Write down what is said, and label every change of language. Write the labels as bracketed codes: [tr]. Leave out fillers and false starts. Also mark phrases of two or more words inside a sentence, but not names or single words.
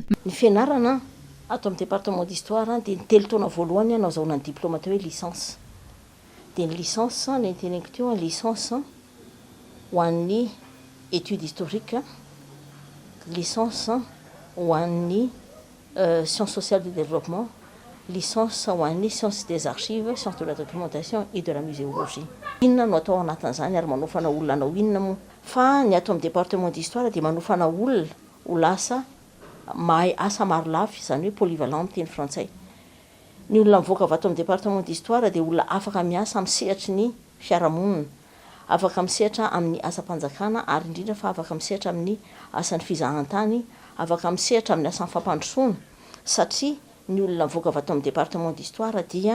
[mg] Ny fianarana ato amin'ny [fr] département d'histoire [mg] dia ny 3 taona voalohany anao zahoana ny diplôma teo hoe licence. Dia ny licence ny teneniko teo licence ho an'ny [fr] étude historique, [mg] licence ho an'ny [fr] sciences sociales du développement, [mg] licence ho an'ny [fr] sciences des archives, sciences de la documentation et de la muséologie. [mg] Inona no atao anatin'izany ary manofana olona anao inona moa fa ny ato amin'ny [fr] département d'histoire [mg] dia manofana olona ho lasa mahay asa maro lafy, izany hoe polyvalent teny frantsay. Ny olona mivoaka avy ato amin'ny [fr] département d'histoire [mg] dia olona afaka miasa amin'ny sehatry ny fiarahamonina, afaka misehatra amin'ny asam-panjakana ary indrindra fa afaka misehatra amin'ny asan'ny fizahantany, afaka misehatra amin'ny asan'ny fampandrosoana satria ny olona mivoaka avy ato amin'ny [fr] département d'histoire [mg] dia